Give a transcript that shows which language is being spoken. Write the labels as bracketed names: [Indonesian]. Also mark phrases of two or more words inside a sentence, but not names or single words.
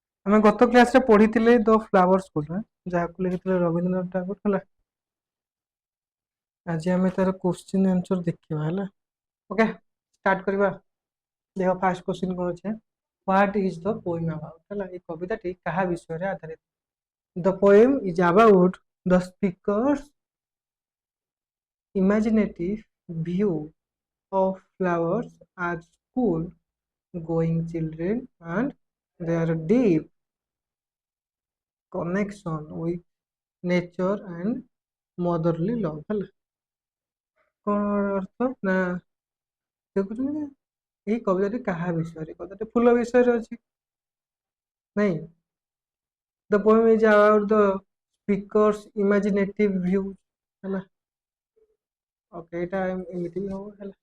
[Odia] ଆମେ ଗତ କ୍ଲାସରେ ପଢିଥିଲେ ଦ ଫ୍ଲାୱାର ସ୍କୁଲ ଯାହାକୁ ଲେଖିଥିଲେ ରବୀନ୍ଦ୍ରନାଥ ଟାଗୋର ହେଲା। ଆଜି ଆମେ ତାର [English] question answer [Odia] ଦେଖିବା ହେଲା। [English] okay start [Odia] କରିବା। ଦେଖ [English] first question [Odia] କ'ଣ ଅଛି? [English] what is the poem about [Odia] ହେଲା। ଏହି କବିତାଟି କାହା ବିଷୟେ ଆଧାରିତ? [English] The poem is about the speaker's imaginative view of flowers as school going children and their deep connection with nature and motherly love ହେଲା। [Odia] କ'ଣ ଅର୍ଥ ନା ଦେଖୁଛନ୍ତି ଏହି କବିତାଟି କାହା ବିଷୟରେ? କବିତାଟି ଫୁଲ ବିଷୟରେ ଅଛି ନାଇଁ। [English] the poem is about the speaker's imaginative view ହେଲା। [Odia] ଓକେ ଏଇଟା ଏମିତି ବି ହବ ହେଲା।